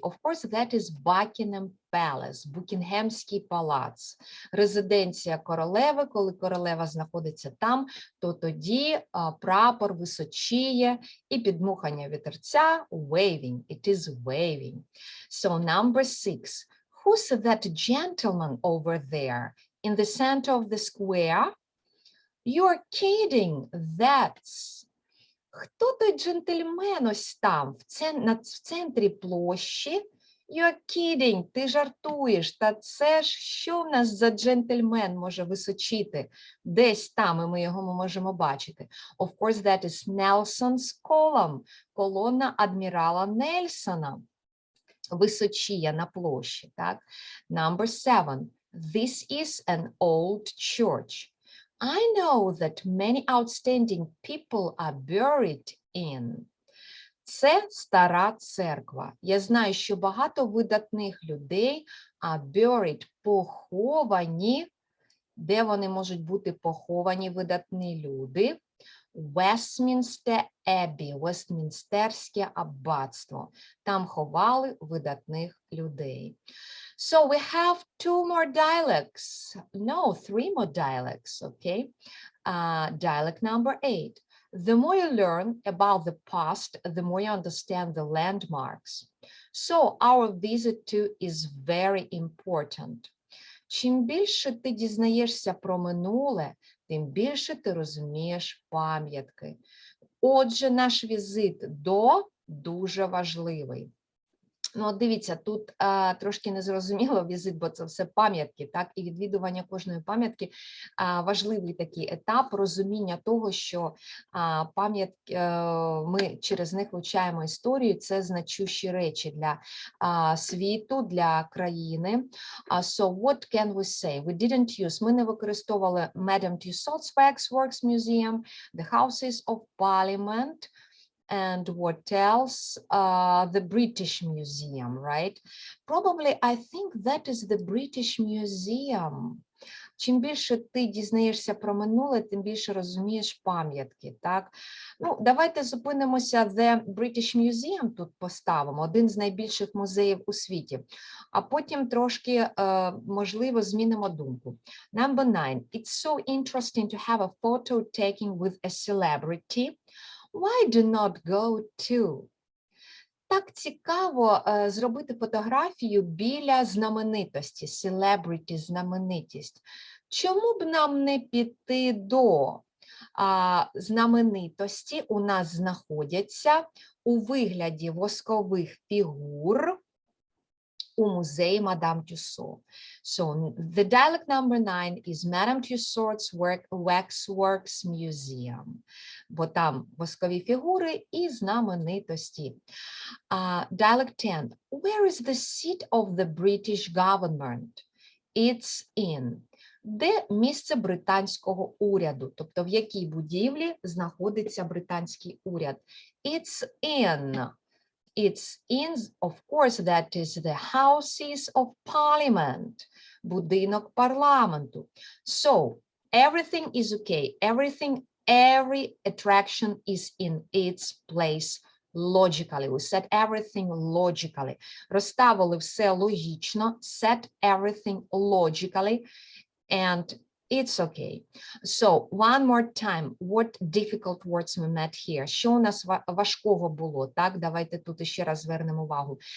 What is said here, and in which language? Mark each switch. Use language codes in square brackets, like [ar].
[en] Of course, that is Buckingham Palace, [uk] Букінгемський палац. Резиденція королеви, коли королева знаходиться там, то тоді прапор височіє і підмухання вітерця [en] waving, it is waving. So number 6. Who's that gentleman over there in the center of the square? You're kidding, that's... [uk] Хто той джентльмен ось там, в центрі площі? [en] You're kidding, [uk] ти жартуєш, та це ж що в нас за джентльмен може височити? Десь там, і ми його можемо бачити. [en] Of course, that is Nelson's column, [uk] колона адмірала Нельсона. Височіє на площі, так? [en] Number 7. This is an old church. I know that many outstanding people are buried in. [uk] Це стара церква. Я знаю, що багато видатних людей [en] are buried, [uk] поховані Де вони можуть бути поховані, видатні люди? Westminster Abbey, Вестмінстерське аббатство. Там ховали видатних людей. [en] So we have 2 more dialects. No, 3 more dialects, okay? Dialect number 8. The more you learn about the past, the more you understand the landmarks. So our visit to is very important. [uk] Чим більше ти дізнаєшся про минуле, тим більше ти розумієш пам'ятки. Отже, наш візит до дуже важливий. Ну, от дивіться, тут трошки незрозуміло візит, бо це все пам'ятки, так, і відвідування кожної пам'ятки важливий такий етап розуміння того, що пам'ятки, ми через них вивчаємо історію, це значущі речі для світу, для країни. [en] So what can we say? We didn't use, [uk] ми не використовували [en] Madame Tussauds Waxworks Museum, the Houses of Parliament, and what else? The British Museum, right? Probably, I think that is the British Museum. [uk] Чим більше ти дізнаєшся про минуле, тим більше розумієш пам'ятки, так? Ну, давайте зупинимося, The British Museum тут поставимо, один з найбільших музеїв у світі, а потім трошки, можливо, змінимо думку. [en] Number 9. It's so interesting to have a photo taken with a celebrity. Why do not go to? [uk] Так цікаво зробити фотографію біля знаменитості, celebrity, знаменитість. Чому б нам не піти до знаменитості? У нас знаходяться у вигляді воскових фігур у музеї Мадам Тюссо. [en] So the dialect number 9 is Madame Tussauds Waxworks Museum. [uk] Бо там воскові фігури і знаменитості. [en] Dialect 10. Where is the seat of the British government? It's in. [uk] Де місце британського уряду? Тобто в якій будівлі знаходиться британський уряд? [en] It's in. It's in, of course, that is the Houses of Parliament, [uk] будинок парламенту. [en] So, everything is okay. Every attraction is in its place logically. We set everything logically. [uk] Розставили все логічно. [en] Set everything logically. And it's okay. So, one more time, what difficult words we met here? [uk] Що у нас важкого було, так? Давайте тут ще раз звернемо увагу.